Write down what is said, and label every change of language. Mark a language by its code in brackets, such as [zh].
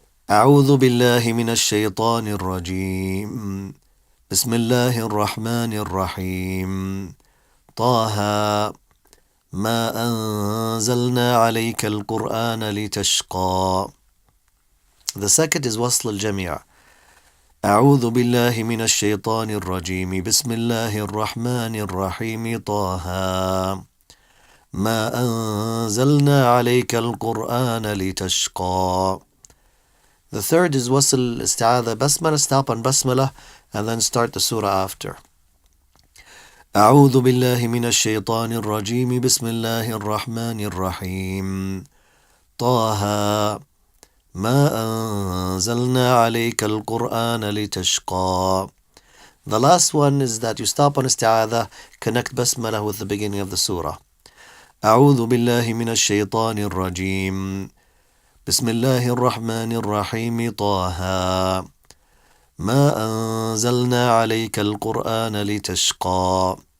[ar] أعوذ بالله من الشيطان الرجيم بسم الله الرحمن الرحيم طه ما أنزلنا عليك القرآن لتشقى. [en] The second is wasl al-jami'. [ar] أعوذ بالله من الشيطان الرجيم بسم الله الرحمن الرحيم طه ما أنزلنا عليك القرآن لتشقى. [en] The third is wasl isti'adha, basmalah, stop on basmalah, and then start the surah after. [ar] أعوذ بالله من الشيطان الرجيم بسم الله الرحمن الرحيم طه ما أنزلنا عليك القرآن لتشقى. [en] The last one is that you stop on isti'adha, connect basmalah with the beginning of the surah. [ar] أعوذ بالله من الشيطان الرجيم بسم الله الرحمن الرحيم طه ما أنزلنا عليك القرآن لتشقى.